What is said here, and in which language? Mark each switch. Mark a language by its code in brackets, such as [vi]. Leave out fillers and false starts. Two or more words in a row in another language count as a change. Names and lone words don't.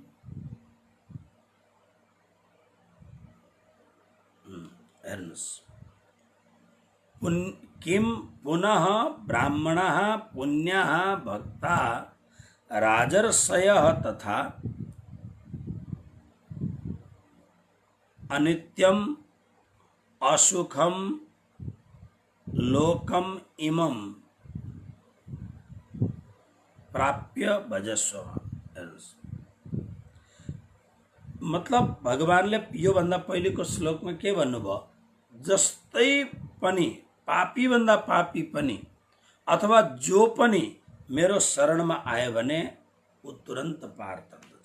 [sa] हेर्नुहोस्, किं पुनः ब्राह्मणः पुण्यः भक्ता राजर्षयः तथा अनित्यम असुखम लोकम इमं प्राप्य भजस्व। [ne] मतलब भगवानले यो भन्दा पहिलेको श्लोकमा के भन्नुभयो, जस्तै पनि पापी भन्दा पापी पनि अथवा जो पनि मेरो शरणमा आयो भने ऊ तुरन्त पार तर्दछ।